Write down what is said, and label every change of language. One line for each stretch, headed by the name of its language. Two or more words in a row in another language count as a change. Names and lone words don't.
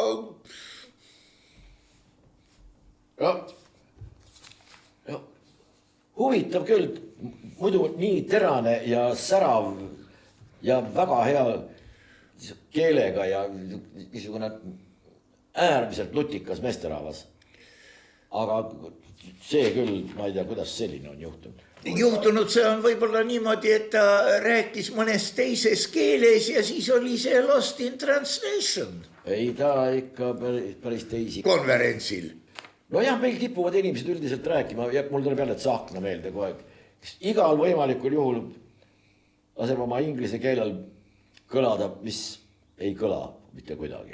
Estonian: Huvitav küll, muidu nii terane ja särav ja väga hea keelega ja niisugune äärmiselt nutikas meesterahvas. Aga see küll, ma ei tea, kuidas selline on juhtunud. Juhtunud see on võib-olla niimoodi, et ta rääkis mõnes teises keeles ja siis oli see
English: lost in translation.
Estonian: Ei, ta ikka päris teisi. Konverentsil. No jah, meil kipuvad inimesed üldiselt rääkima ja mul tuleb jälle Tsahkna meelde kogu aeg. Igal võimalikul juhul laseb oma inglise keelel kõlada, mis ei kõla mitte kuidagi.